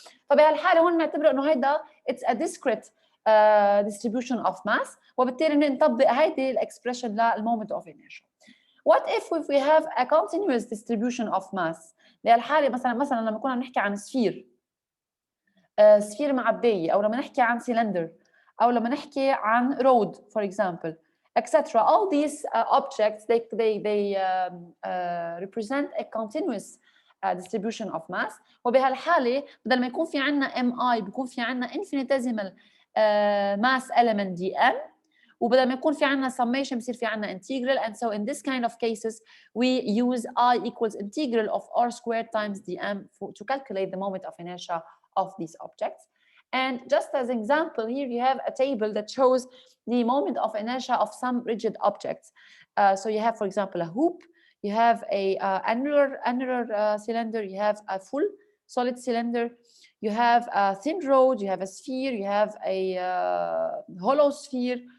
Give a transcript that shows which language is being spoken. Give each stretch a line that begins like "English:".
Arabic: فبهالحاله هون بنعتبره انه هيدا
English: it's a discrete distribution of mass،
Arabic: وبالتالي بنطبق هيدي الاكسبريشن للمومنت اوف inertia.
English: What if we have a continuous distribution of mass؟
Arabic: بهالحاله مثلا لما كنا بنحكي عن سفير، سفير معبايه، او لما نحكي عن سيلندر، او لما نحكي عن رود for example etc.
English: all these objects they represent a continuous distribution of mass.
Arabic: وبهالحاله بدل ما يكون في عندنا mi بيكون في عندنا infinitesimal mass element dm، وبدل ما يكون في عندنا summation بصير في عندنا integral.
English: And so in this kind of cases we use I equals integral of r squared times dm to calculate the moment of inertia of these objects. And just as an example, here you have a table that shows the moment of inertia of some rigid objects. So you have, for example, a hoop, you have a annular cylinder, you have a full solid cylinder, you have a thin rod, you have a sphere, you have a hollow sphere.